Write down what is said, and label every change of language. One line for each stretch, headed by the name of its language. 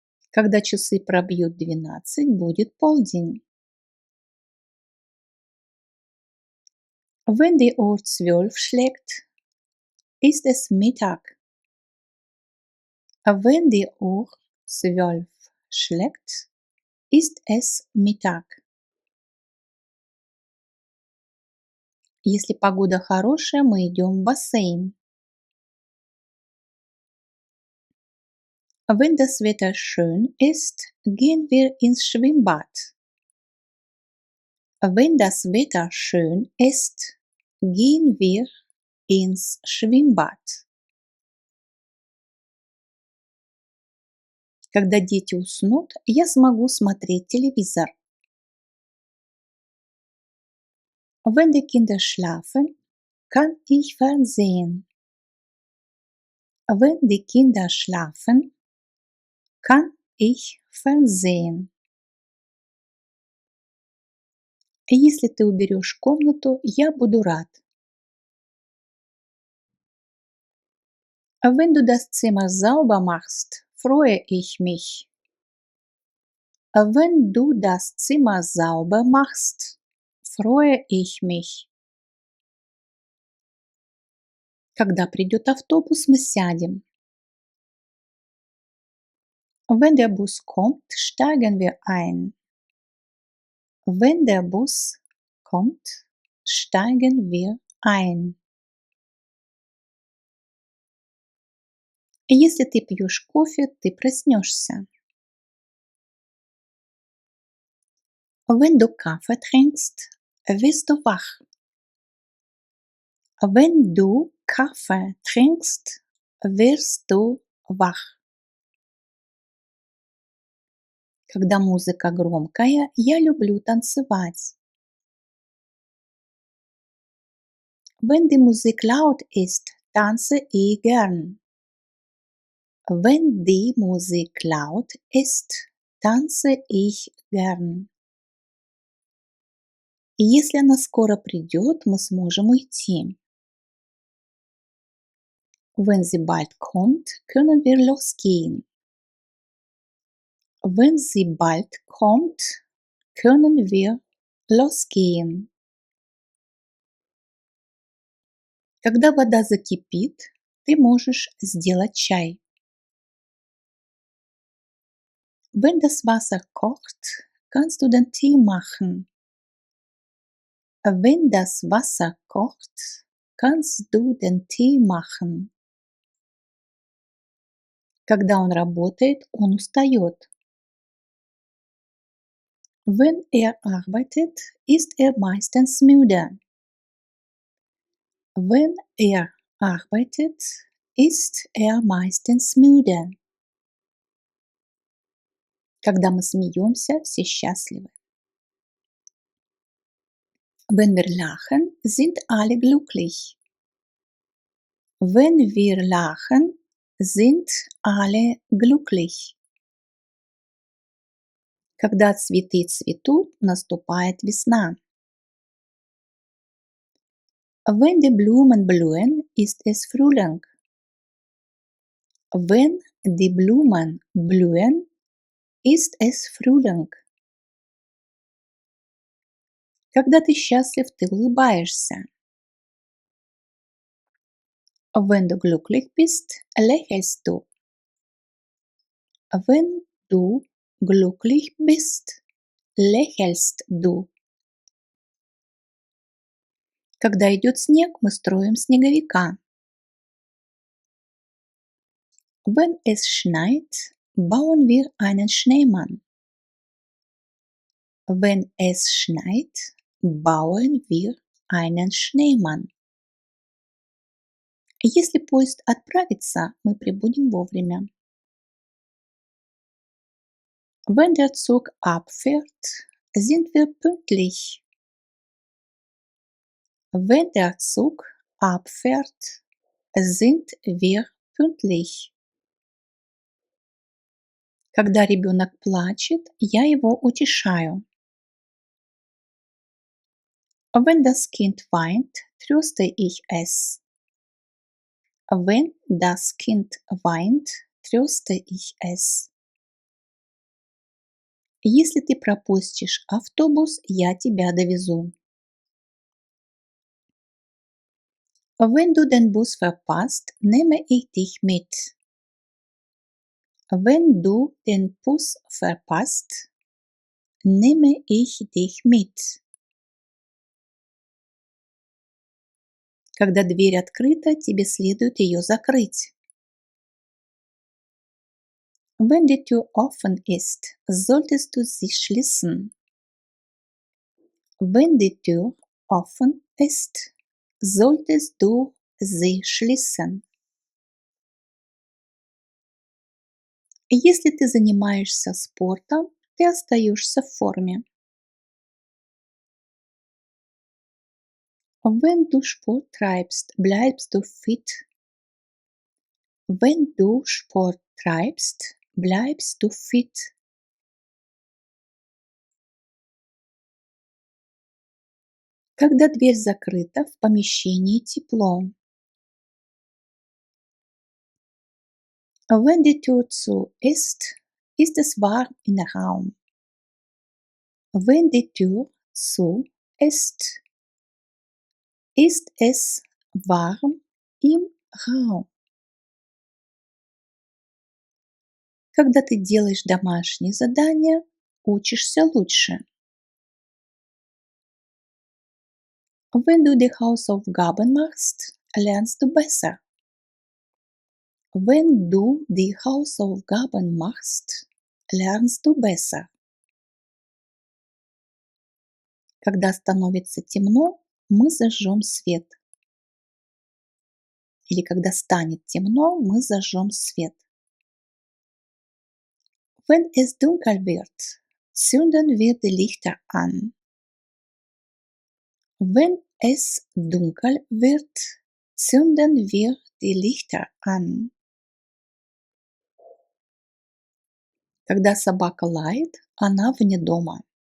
Russian: Когда часы пробьют 12, будет полдень.
German: Wenn die Uhr 12 schlägt, ist es Mittag. Wenn die Uhr 12 schlägt, ist es Mittag.
Russian: Если погода хорошая, мы идем в бассейн.
German: Wenn das Wetter schön ist, gehen wir ins Schwimmbad. Wenn das Wetter schön ist, gehen wir ins Schwimmbad.
Russian: Когда дети уснут, я смогу смотреть телевизор.
German: Wenn die Kinder schlafen, kann ich Fernsehen. Wenn die Kinder schlafen, kann ich Fernsehen.
Russian: Если ты уберешь комнату, я буду рад.
German: Wenn du das Zimmer sauber machst, freue ich mich. Wenn du das Zimmer sauber machst, freue ich mich.
Russian: Когда придет автобус, мы сядем.
German: Wenn der Bus kommt, steigen wir ein. Wenn der Bus kommt, steigen wir ein.
Russian: Если ты пьешь кофе, ты проснешься.
German: Wenn du Kaffee trinkst, wirst du wach. Wenn du Kaffee trinkst, wirst du wach.
Russian: Когда музыка громкая, я люблю танцевать.
German: Wenn die Musik laut ist, tanze ich gern. Wenn die Musik laut ist, tanze ich gern.
Russian: И если она скоро придет, мы сможем уйти.
German: Wenn sie bald kommt, können wir losgehen. Wenn sie bald kommt, können wir losgehen.
Russian: Когда вода закипит, ты можешь сделать чай.
German: Wenn das Wasser kocht, kannst du den Tee machen. Wenn das Wasser kocht, kannst du den Tee machen.
Russian: Когда он работает, он устает.
German: Wenn er arbeitet, ist er meistens müde. Wenn er arbeitet, ist er meistens müde.
Russian: Когда мы смеемся, все счастливы.
German: Wenn wir lachen, sind alle glücklich. Wenn wir lachen, sind alle glücklich.
Russian: Когда цветы цветут, наступает весна.
German: Wenn die Blumen blühen, ist es Frühling. Wenn die Blumen blühen, ist es Frühling.
Russian: Когда ты счастлив, ты улыбаешься.
German: Wenn du glücklich bist, lächelst du. Wenn du glücklich bist, lächelst du.
Russian: Когда идет снег, мы строим снеговика.
German: Wenn es schneit, bauen wir einen Schneemann. Wenn es schneit, bauen wir einen Schneemann.
Russian: Если поезд отправится, мы прибудем вовремя.
German: Wenn der Zug abfährt, sind wir pünktlich. Wenn der Zug abfährt, sind wir pünktlich.
Russian: Когда ребенок плачет, я его утешаю.
German: Wenn das Kind weint, tröste ich es. Wenn das Kind weint, tröste ich es.
Russian: Если ты пропустишь автобус, я тебя довезу.
German: Wenn du den Bus verpasst, nehme ich dich mit. Wenn du den Bus verpasst, nehme ich dich mit.
Russian: Когда дверь открыта, тебе следует ее закрыть.
German: Wenn die Tür offen ist, solltest du sie schließen. Wenn die Tür offen ist, solltest du sie schließen.
Russian: Если ты занимаешься спортом, ты остаешься в форме.
German: Wenn du Sport treibst, bleibst du fit. Wenn du Sport treibst, bleibst du fit.
Russian: Когда дверь закрыта, в помещении тепло.
German: Wenn die Tür zu ist, ist es warm im Raum. Wenn die Tür zu ist es warm im Raum.
Russian: Когда ты делаешь домашние задания, учишься лучше.
German: Wenn du die Hausaufgaben machst, lernst du besser. Wenn du die Hausaufgaben machst, lernst du besser.
Russian: Когда становится темно, мы зажжем свет. Или когда станет темно, мы зажжем свет.
German: Wenn es dunkel wird, zünden wir die Lichter an. Wenn es dunkel wird, zünden wir die Lichter an.
Russian: Когда собака лает, она вне дома.